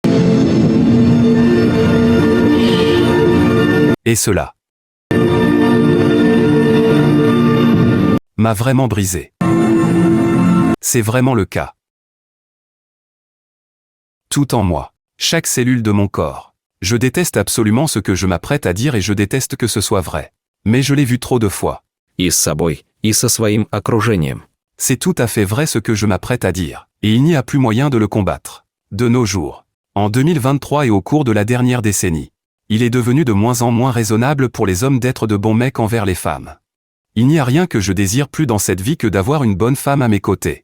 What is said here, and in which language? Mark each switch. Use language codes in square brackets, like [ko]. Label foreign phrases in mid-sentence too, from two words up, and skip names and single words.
[fr] Et cela m'a vraiment brisé. C'est vraiment le cas. Tout en moi, chaque cellule de mon corps. Je déteste absolument ce que je m'apprête à dire et je déteste que ce soit vrai. Mais je l'ai vu trop de fois. [ru] И с собой, и со своим окружением. [fr] C'est tout à fait vrai ce que je m'apprête à dire. Et il n'y a plus moyen de le combattre. De nos jours. En 2023 et au cours de la dernière décennie. Il est devenu de moins en moins raisonnable pour les hommes d'être de bons mecs envers les femmes. Il n'y a rien que je désire plus dans cette vie que d'avoir une bonne femme à mes côtés.